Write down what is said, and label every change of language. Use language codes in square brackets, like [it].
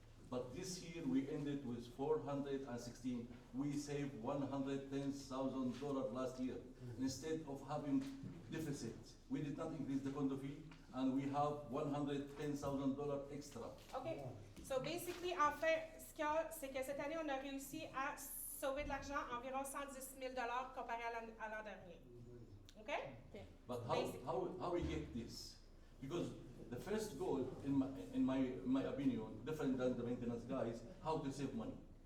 [en] But this year we ended with 416. We saved $110,000 last year. Instead of having deficit, we did not increase the condo fee, and we have $110,000 extra. OK. So basically, [fr] en fait, ce qu'il y a, c'est que cette année, on a réussi à sauver de l'argent, environ 110 000 comparé à l'an dernier. [en] OK? But how we get this? Because the first goal, in my opinion, different than the maintenance guys, how to save money.